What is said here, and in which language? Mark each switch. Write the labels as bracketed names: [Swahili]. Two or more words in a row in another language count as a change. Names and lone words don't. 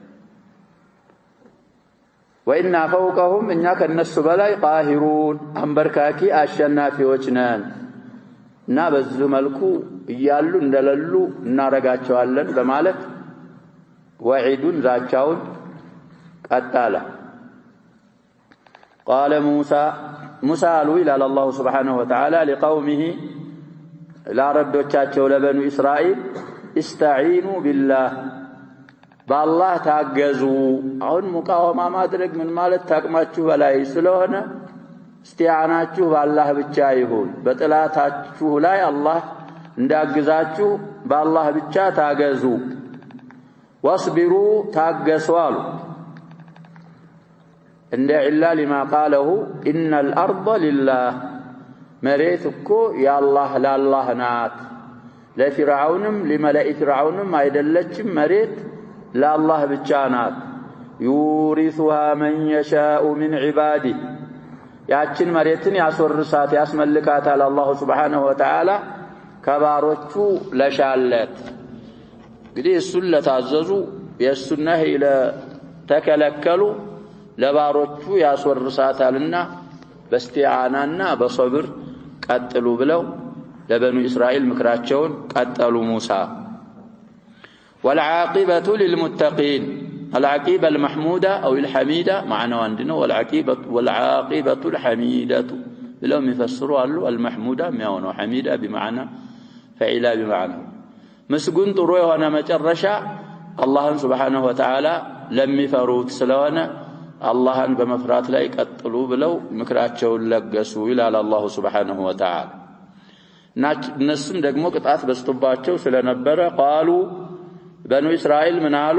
[Arabic] وإنا فوقهم [Amharic] እኛ ከነሱ በላይ ቃሂሩን አንበርካኪ አሸናፊዎች ነን እና በዚህ መልኩ እያሉ እንደለሉ እናረጋቸዋለን በማለት ወዒዱን ዛቻውን ቀጣለ [Arabic] قال موسى [Amharic] አሉ ይላል [Arabic] الله سبحانه وتعالى [Amharic] لقومه ላረዶቻቸው ለበኑ እስራኤል [Arabic] استعينوا بالله [Amharic] በአላህ ታገዙ አሁን ሙቃወማ ማድረግ ምን ማለት ታቅማችሁ በላይ ስለሆነ እስቲዓናችሁ በአላህ ብቻ ይሁን በጥላታችሁ ላይ አላህ እንዳግዛችሁ በአላህ ብቻ ታገዙ ወስቢሩ ታገሱ አሉ እንደ ኢላ [Arabic] لما قاله ان الارض لله [Amharic] መሬት እኮ ያላህ ለአላህ ናት ለፊርዓውንም ለመላኢ ፊርዓውንም አይደለችም መሬት ለአላህ ብቻ ናት يورثها من [Arabic] يشاء من عباده [Amharic] ያችን መሬትን ያስወርሳት ያስመልካታል አላህ [Arabic] سبحانه وتعالى [Amharic] ከባሮቹ ለሻለት እንግዲህ እሱን ለታዘዙ የሱና ሄለ ተከለከሉ ለባሮቹ ያስወርሳታልና በስቲዓናና በሰብር ቀጥሉ ብለው ለበኑ እስራኤል ምክራቸውን ቀጠሉ ሙሳ [Arabic] والعاقبة للمتقين العاقبة المحمودة أو الحميدة معنى عندنا والعاقبة الحميدة [Amharic] ብለው የሚፈስሩ አሉ። አልመሕሙዳ የሚያሆነው [Arabic] حميدة بمعنى فعيلة بمعنى [Amharic] ምስጉን ጥሩ የሆነ መጨረሻ አላህን [Arabic] سبحانه وتعالى [Amharic] ለሚፈሩት ስለሆነ አላህን በመፍራት ላይ ቀጥሉ ብለው ምክራቸውን ለገሱ ይላል [Arabic] الله سبحانه وتعالى። [Amharic] እነሱም ደግሞ ቅጣት በስቶባቸው ስለነበረ ቃሉ በኑ እስራኤል ምን አሉ?